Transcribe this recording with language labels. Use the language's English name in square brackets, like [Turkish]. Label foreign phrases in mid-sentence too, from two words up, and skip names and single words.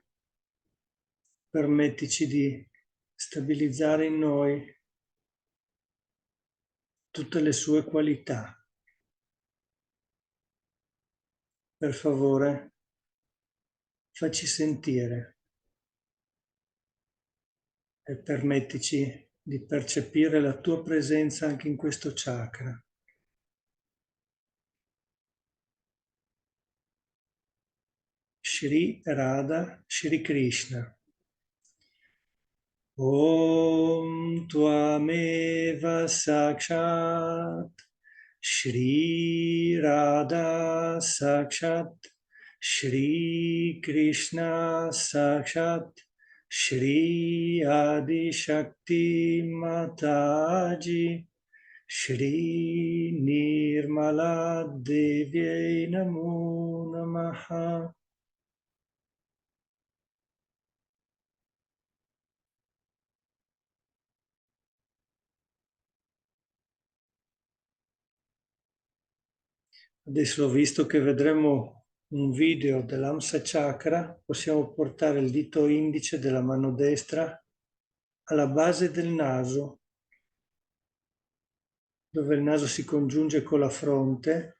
[Italian] Permettici di stabilizzare in noi tutte le sue qualità. Per favore, facci sentire e permettici di percepire la tua presenza anche in questo chakra. Shri Radha, Shri Krishna. [Sanskrit] Om Tvameva Sakshat Shri Radha Sakshat Shri Krishna Sakshat Shri Adi Shakti Mataji Shri Nirmala Devi Namo Namaha. [Italian] Adesso, visto che vedremo un video dell'Hamsa chakra, possiamo portare il dito indice della mano destra alla base del naso, dove il naso si congiunge con la fronte.